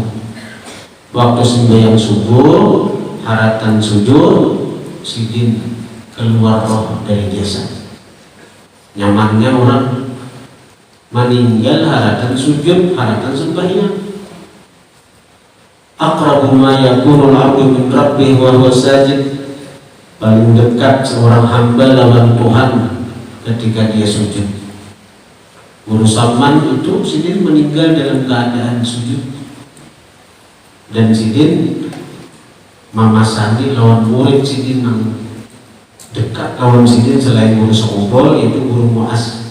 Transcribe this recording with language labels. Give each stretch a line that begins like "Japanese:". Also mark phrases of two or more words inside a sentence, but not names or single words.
Banjar: Waktu sembahyang subuh haratan sujud, Sidin keluar roh dari jasad. Nyamannya orang meninggal haratan sujud, haratan sembahyang.
Arabic: Aqrabu ma yakunul 'abdu min rabbih wa huwa sajid.
Banjar: Paling dekat seorang hamba lawan Tuhan ketika dia sujud. Guru Salman itu Sidin meninggal dalam keadaan sujud, dan Sidin mamasani lawan murid Sidin yang dekat lawan Sidin selain Guru Sakumpul, yaitu Guru Mu'adz.